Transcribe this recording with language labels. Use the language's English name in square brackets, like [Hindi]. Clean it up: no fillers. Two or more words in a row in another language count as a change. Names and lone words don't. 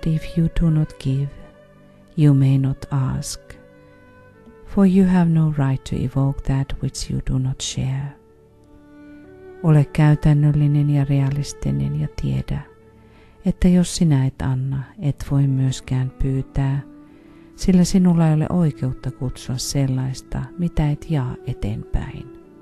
[English] if you do not give, you may not ask, for you have no right to evoke that which you do not share. [Finnish] Ole käytännöllinen ja realistinen ja tiedä, että jos sinä et anna, et voi myöskään pyytää, sillä sinulla ei ole oikeutta kutsua sellaista, mitä et jaa eteenpäin.